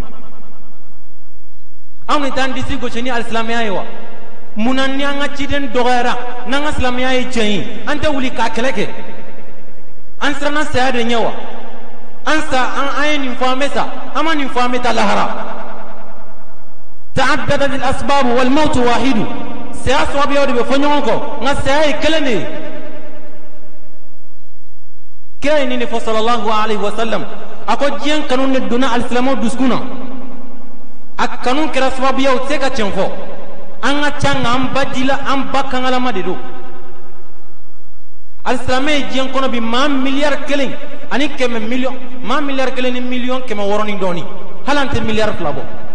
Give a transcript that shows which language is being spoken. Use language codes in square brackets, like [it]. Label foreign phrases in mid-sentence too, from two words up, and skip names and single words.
[bm] anw ni t'an disi gosi ni alisilamɛya ye wa munna ni an ka ciden dɔgɔyara n'an ka silamɛya ye tiɲɛ ye an tɛ wuli k'a kɛlɛ kɛ an siranna saya de ɲɛ wa an ye nin fɔ an bɛ sa an ma nin fɔ an bɛ taa lahara [ar] تعددت الأسباب والموت واحد [bm] saya sababuyaw de bɛ fɔ ɲɔgɔn kɔ nka saya ye kelen de ye kira ye nin de fɔ [ar] صلى الله عليه وسلم [bm] a ko diɲɛ kanu de donna alisilamɛw dusukun na a kanu kɛra sababuya o tɛ se ka tiɲɛ fɔ an ka ca nka an ba dila an ba kangalama de don alisilamɛ ye diɲɛ kɔnɔ bi maa miliyari kelen ani kɛmɛ miliyɔn maa miliyari kelen ni miliyɔn 600 ni dɔɔnin hali an tɛ miliyari 2 bɔ